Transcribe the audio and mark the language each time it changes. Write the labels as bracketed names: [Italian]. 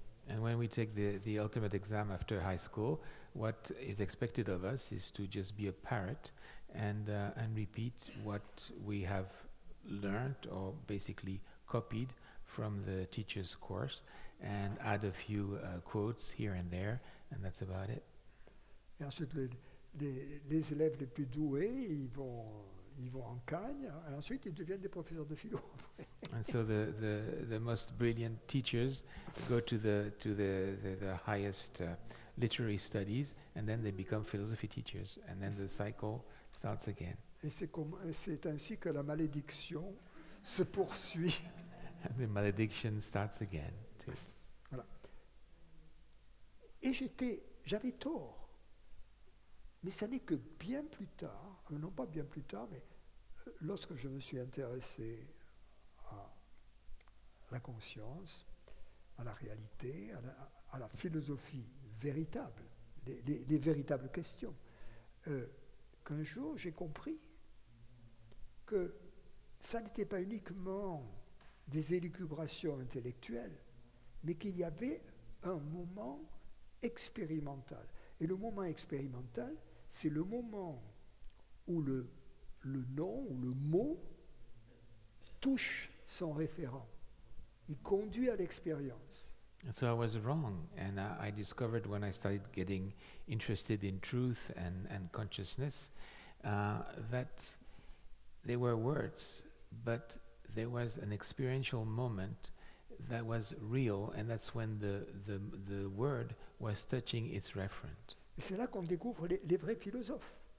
[English] And when we take the ultimate exam after high school, what is expected of us is to just be a parrot and repeat what we have learned or basically copied from the teacher's course, and add a few quotes here and there, and that's about it. [French] Et ensuite, les élèves les plus doués, ils vont en Cagne, et ensuite ils deviennent des professeurs de philo. [English] And so the most brilliant teachers go to the highest literary studies, and then they become philosophy teachers, and then the cycle starts again. [French] Et c'est ainsi que la malédiction se poursuit. [English] And the malediction starts again too. [French] Voilà. Et j'avais tort. Mais ça n'est que bien plus tard, non pas bien plus tard, mais lorsque je me suis intéressé à la conscience, à la réalité, à la philosophie véritable, les véritables questions, qu'un jour j'ai compris que ça n'était pas uniquement des élucubrations intellectuelles, mais qu'il y avait un moment expérimental. Et le moment expérimental, c'est le moment où le nom ou le mot touche son référent. Il conduit à l'expérience. [English] And so I was wrong, and I discovered when I started getting interested in truth and consciousness that there were words, but there was an experiential moment that was real, and that's when the word was touching its referent. [French] Et c'est là qu'on découvre les vrais philosophes.